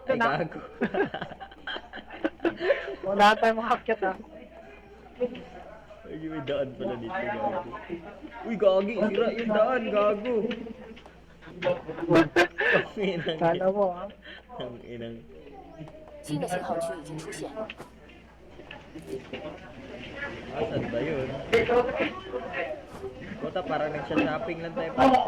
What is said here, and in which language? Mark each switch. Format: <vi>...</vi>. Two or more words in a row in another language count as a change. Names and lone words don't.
<tl>Ay, dun, ha? gago. Ikaw na tayo makakyat, ha? Ay, may daan pala dito, gago. Uy, gagi. Sira yung daan, gago. Ang inang. Kala mo, ha? Ang inang.</tl> <zh>新的信号区已经出现。</zh> <tl>Asan ba yun? Kota, parang nagsha-shopping lang tayo pa.</tl>